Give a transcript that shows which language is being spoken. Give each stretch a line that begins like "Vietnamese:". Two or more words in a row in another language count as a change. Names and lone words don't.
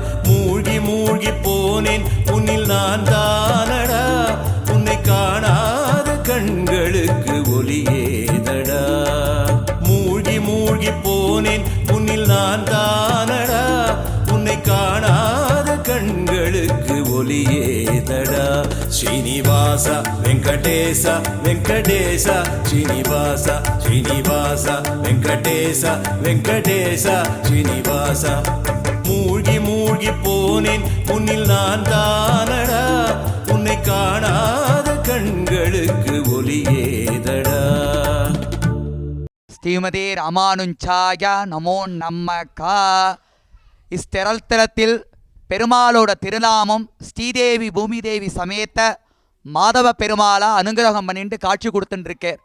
Tamil: மூழ்கி மூழ்கி போனேன் உன்னில் நான் தானடா, உன்னை காணாத கண்களுக்கு ஒளியேதடா. மூழ்கி மூழ்கி போனேன் உன்னில் நான் தானடா, உன்னை காணாத கண்களுக்கு ஒளியேதடா. శ్రీనివాస వెంకటేశ వెంకటేశ శ్రీనివాస శ్రీనివాస వెంకటేశ వెంకటేశ శ్రీనివాస மூழ்கி மூழ்கி போனேன் உன்னில் நான் தானடா உன்னை காணாத கண்களுக்கு ஒளியேதடா.
Sanskrit: श्रीमते रामानुजाय नमो नमः.
Tamil: இஸ்தலத்தில் பெருமாளோட திருநாமம் ஸ்ரீதேவி பூமிதேவி சமேத்த மாதவ பெருமாளா அனுகிரகம் பண்ணிட்டு காட்சி கொடுத்துட்டுருக்கார்.